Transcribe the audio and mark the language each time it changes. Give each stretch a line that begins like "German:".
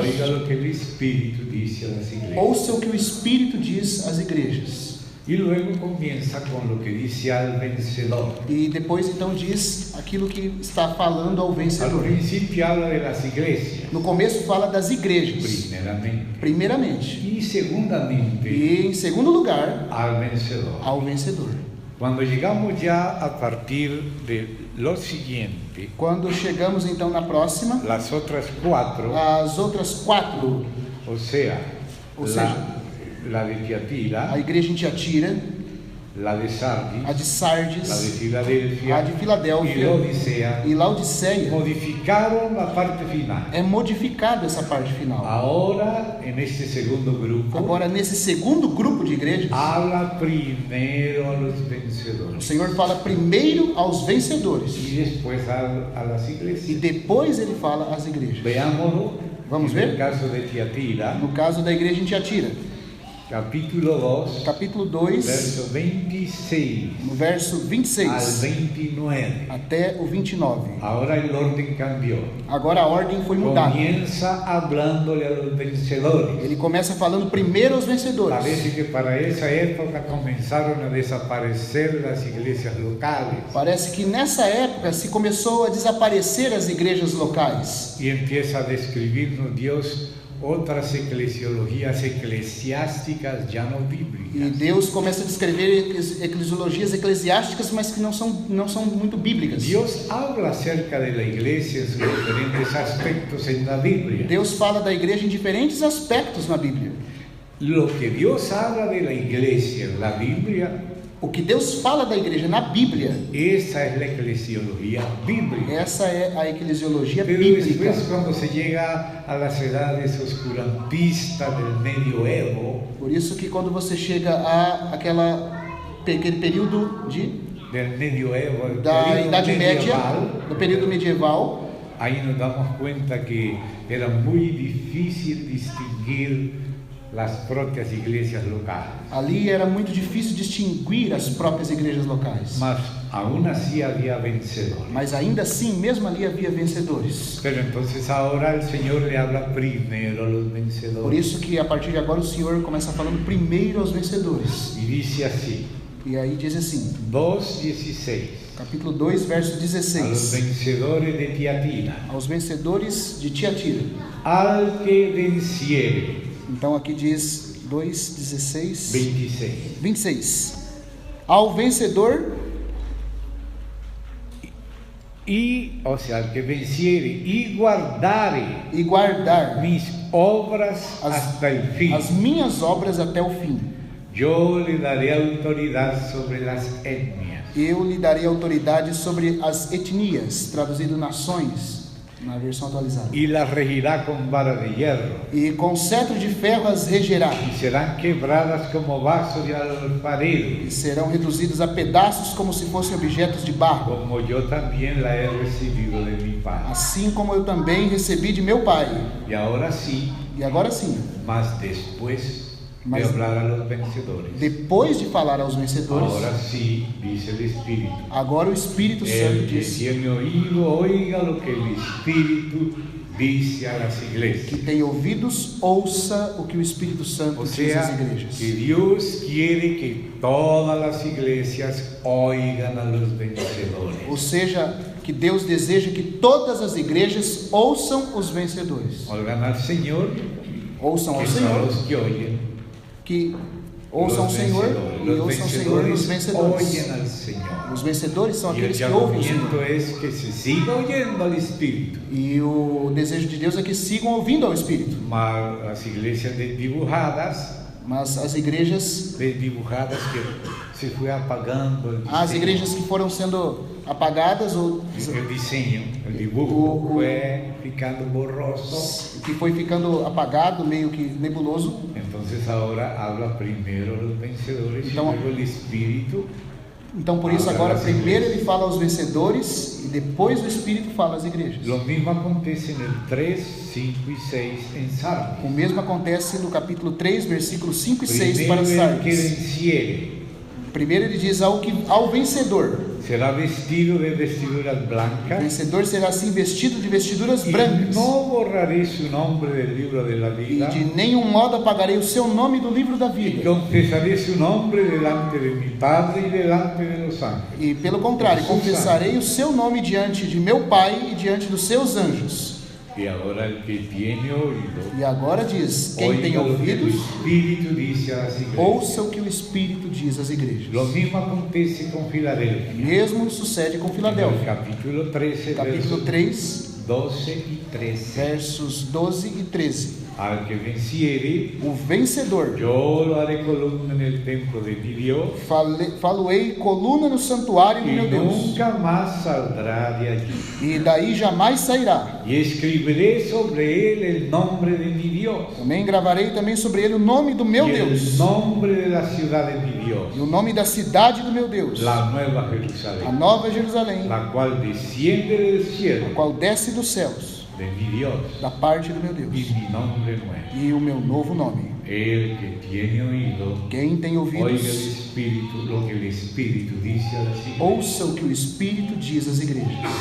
Spanish: oiga lo que el Espíritu dice a las iglesias.
Portuguese: ouça o que o Espírito diz às igrejas.
Spanish: Y luego comienza con lo que dice al vencedor.
Portuguese: E depois, então, diz aquilo que está falando ao
Spanish: Al vencedor. principio habla de las iglesias,
Portuguese: No começo fala das igrejas, primeiramente.
Spanish: y segundamente
Portuguese: E, em segundo lugar,
Spanish: al vencedor.
Portuguese: ao vencedor.
Spanish: Cuando llegamos ya a partir de lo siguiente,
Portuguese: Quando chegamos, então, na próxima,
Spanish: las otras 4,
Portuguese: as outras 4,
Spanish: o sea,
Portuguese: Ou seja,
Spanish: la de Tiatira,
Portuguese: a igreja em Tiatira,
Spanish: la de Sardis,
Portuguese: a de Sardes,
Spanish: la de Filadelfia
Portuguese: a de Filadélfia
Spanish: y Odisea,
Portuguese: e Laodiceia,
Spanish: modificaron la parte final.
Portuguese: é modificada essa parte final.
Spanish: Ahora, en este segundo grupo,
Portuguese: Agora, nesse segundo grupo de igrejas,
Spanish: habla primero a los
Portuguese: o
Spanish: vencedores
Portuguese: Senhor fala primeiro aos vencedores
Spanish: y después a las
Portuguese: e
Spanish: iglesias.
Portuguese: depois ele fala às igrejas.
Spanish: Veámoslo.
Portuguese: Vamos
Spanish: en el
Portuguese: ver?
Spanish: caso de Tiatira,
Portuguese: No caso da igreja em Tiatira,
Spanish: capítulo 2,
Portuguese: capítulo 2,
Spanish: verso 26
Portuguese: no verso
Spanish: al
Portuguese: 26
Spanish: 29.
Portuguese: até o 29.
Spanish: Ahora el orden cambió.
Portuguese: Agora a ordem foi mudada.
Spanish: Comienza hablándole a los vencedores.
Portuguese: Ele começa falando primeiro aos vencedores.
Spanish: Parece que para esa época comenzaron a desaparecer las iglesias locales
Portuguese: Parece que nessa época se começou a desaparecer as igrejas locais.
Spanish: y empieza a describirnos Dios otras eclesiologías eclesiásticas ya no
Portuguese: E
Spanish: bíblicas.
Portuguese: Deus começa a descrever eclesiologias eclesiásticas, mas que não são muito bíblicas.
Spanish: Dios habla acerca de la iglesia en sus diferentes aspectos en la Biblia.
Portuguese: Deus fala da igreja em diferentes aspectos na Bíblia.
Spanish: Lo que Dios habla de la iglesia en la Biblia,
Portuguese: O que Deus fala da igreja na Bíblia,
Spanish: esa es la eclesiología bíblica.
Portuguese: essa é a eclesiologia
Spanish: Pero
Portuguese: bíblica.
Spanish: después, cuando se llega a las edades oscurantistas del medioevo,
Portuguese: Por isso que quando você chega aquele período
Spanish: del medioevo, el
Portuguese: da
Spanish: período
Portuguese: Idade Média,
Spanish: medieval,
Portuguese: do período medieval,
Spanish: ahí nos damos cuenta que era muy difícil distinguir las propias iglesias locales.
Portuguese: ali era muito difícil distinguir as próprias igrejas locais.
Spanish: Mas aún así había vencedores.
Portuguese: Mas ainda assim, mesmo ali havia vencedores.
Spanish: Pero entonces ahora el Señor le habla primero a los
Portuguese: Por
Spanish: vencedores.
Portuguese: isso que a partir de agora o Senhor começa falando primeiro aos vencedores.
Spanish: Y dice así,
Portuguese: E aí diz assim,
Spanish: 2:16,
Portuguese: capítulo 2, verso
Spanish: a los
Portuguese: 16.
Spanish: vencedores de Tiatira,
Portuguese: Aos vencedores de Tiatira.
Spanish: al que venciere,
Portuguese: Então aqui diz 2:16,
Spanish: 26,
Portuguese: 26. Ao vencedor,
Spanish: o sea, al que venciere y guardare
Portuguese: e guardar
Spanish: mis obras hasta el fin,
Portuguese: as minhas obras até o fim.
Spanish: yo le daré autoridad sobre las etnias.
Portuguese: Eu lhe darei autoridade sobre as etnias, traduzido nações, na versão atualizada.
Spanish: Y las regirá con vara de hierro,
Portuguese: E com cetro de ferro as regerá,
Spanish: y serán quebradas como vasos de alfarero,
Portuguese: e serão reduzidos a pedaços como se fossem objetos de barro,
Spanish: como yo también la he recibido de mi Padre.
Portuguese: assim como eu também recebi de meu Pai.
Spanish: Y ahora sí,
Portuguese: E agora sim,
Spanish: más después de
Portuguese: Mas-
Spanish: hablar a los vencedores,
Portuguese: depois de falar aos vencedores,
Spanish: ahora sí, dice el Espíritu.
Portuguese: agora o Espírito Santo
Spanish: El que
Portuguese: diz
Spanish: tiene oído, oiga lo que el Espíritu dice a las
Portuguese: que
Spanish: iglesias.
Portuguese: tem ouvidos, ouça o que o Espírito Santo
Spanish: O
Portuguese: diz às
Spanish: sea,
Portuguese: igrejas.
Spanish: que Dios quiere que todas las iglesias oigan a los vencedores.
Portuguese: Ou seja, que Deus deseja que todas as igrejas ouçam os vencedores.
Spanish: Oigan al Señor,
Portuguese: Ouçam ao
Spanish: que son
Portuguese: Senhor,
Spanish: los que oyen.
Portuguese: que ouçam o Senhor e
Spanish: Los
Portuguese: ouçam o Senhor nos
Spanish: vencedores. oyen al Señor.
Portuguese: Os vencedores são
Spanish: Y el
Portuguese: aqueles que ouvem o Senhor.
Spanish: llamamiento es que se siga oyendo al Espíritu.
Portuguese: E o desejo de Deus é que sigam ouvindo ao Espírito.
Spanish: Mas las iglesias desdibujadas
Portuguese: Mas as igrejas,
Spanish: que se fue apagando el
Portuguese: as
Spanish: diseño.
Portuguese: igrejas que foram sendo apagadas ou
Spanish: El diseño, el dibujo fue ficando borroso.
Portuguese: que foi ficando apagado, meio que nebuloso.
Spanish: Entonces ahora habla primero los vencedores y
Portuguese: Então-
Spanish: luego el Espíritu.
Portuguese: Então por isso agora primeiro ele fala aos vencedores e depois o Espírito fala às igrejas.
Spanish: Lo mismo acontece en el 3, 5 y 6 en Sardes.
Portuguese: O mesmo acontece no capítulo 3, versículos 5 e 6 para
Spanish: Primero el que
Portuguese: Sardes.
Spanish: venciere
Portuguese: Primeiro ele diz ao vencedor.
Spanish: será vestido de vestiduras
Portuguese: O
Spanish: blancas.
Portuguese: vencedor será assim vestido de vestiduras
Spanish: Y
Portuguese: brancas.
Spanish: no borraré su nombre del libro de la
Portuguese: E
Spanish: vida.
Portuguese: de nenhum modo apagarei o seu nome do livro da
Spanish: Y
Portuguese: vida.
Spanish: confesaré su nombre delante de mi Padre y delante de los ángeles.
Portuguese: E pelo contrário, confessarei o seu nome diante de meu Pai e diante dos seus anjos.
Spanish: Y ahora el que tiene oído,
Portuguese: E agora diz: quem tem
Spanish: oiga lo que el
Portuguese: ouvidos,
Spanish: Espíritu dice a las iglesias.
Portuguese: ouça o que o Espírito diz às igrejas.
Spanish: Lo mismo acontece con Filadelfia.
Portuguese: Mesmo sucede com
Spanish: En el
Portuguese: Filadélfia.
Spanish: capítulo 13,
Portuguese: Capítulo
Spanish: versos
Portuguese: 3,
Spanish: 12 y 13.
Portuguese: versos 12 e 13.
Spanish: Al que venciere,
Portuguese: O vencedor,
Spanish: yo lo haré columna en el templo de mi Dios,
Portuguese: falo-ei coluna no santuário do
Spanish: y
Portuguese: meu Deus,
Spanish: nunca más saldrá de allí.
Portuguese: e daí jamais sairá.
Spanish: Y escribiré sobre él el nombre de mi Dios,
Portuguese: Também gravarei também sobre ele o nome do meu
Spanish: y el
Portuguese: Deus,
Spanish: nombre de la ciudad de mi Dios,
Portuguese: e o nome da cidade do meu Deus,
Spanish: la nueva
Portuguese: a
Spanish: Jerusalén,
Portuguese: nova Jerusalém,
Spanish: la cual desciende del
Portuguese: a
Spanish: cielo
Portuguese: qual desce dos céus,
Spanish: de mi Dios
Portuguese: da parte do meu
Spanish: y
Portuguese: Deus,
Spanish: mi nombre nuevo.
Portuguese: e o meu novo nome.
Spanish: El que tiene oído,
Portuguese: Quem tem
Spanish: oiga el
Portuguese: ouvidos,
Spanish: Espíritu, lo que el Espíritu dice a las iglesias.
Portuguese: ouça o que o Espírito diz às igrejas.